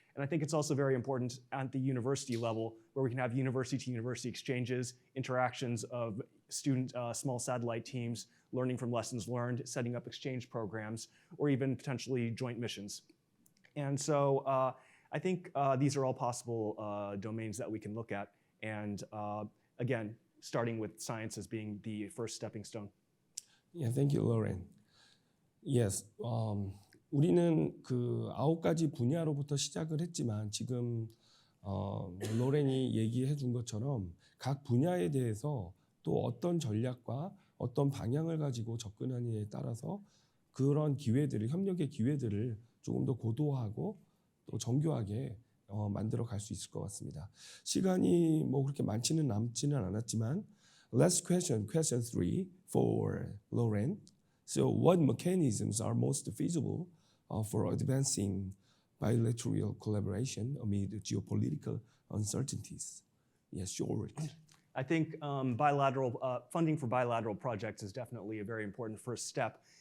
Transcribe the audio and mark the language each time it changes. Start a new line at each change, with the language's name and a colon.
English: And I think it's also very important at the university level, where we can have university-to-university exchanges, interactions of student small satellite teams, learning from lessons learned, setting up exchange programs, or even potentially joint missions. And so I think these are all possible domains that we can look at. And again, starting with science as being the first stepping stone. Yeah, thank you, Lauren.
Korean: Yes, 우리는 그 9가지 분야로부터 시작을 했지만 지금 로렌이 얘기해 준 것처럼 각 분야에 대해서 또 어떤 전략과 어떤 방향을 가지고 접근하느냐에 따라서 그런 기회들을, 협력의 기회들을 조금 더 고도화하고 또 정교하게 만들어 갈 수 있을 것 같습니다. 시간이 뭐 그렇게 남지는 않았지만
English: last question 3 for Lauren. So what mechanisms are most feasible for advancing bilateral collaboration amid geopolitical uncertainties? Yes, sure. I think funding for bilateral projects is definitely a very important first step.